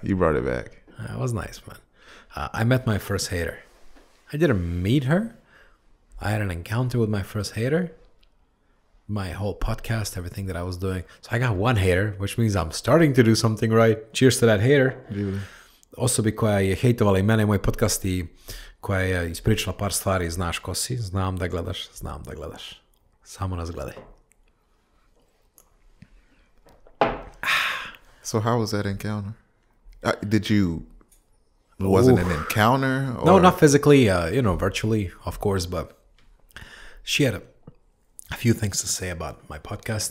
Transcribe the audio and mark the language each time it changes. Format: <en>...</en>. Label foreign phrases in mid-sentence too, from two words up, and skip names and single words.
<en>You brought it back. It was nice, man. I met my first hater. I didn't meet her. I had an encounter with my first hater. My whole podcast, everything that I was doing. So I got one hater, which means I'm starting to do something right. Cheers to that hater. Really?</en> <sr>Osobi koja je hejtovala i mene i moj podcast i koja je ispričala par stvari. Znaš ko si, znam da gledaš. Samo nas gledaj.</sr> <en>So how was that encounter? Wasn't an encounter? Or? No, not physically, virtually, of course, but she had a few things to say about my podcast.</en>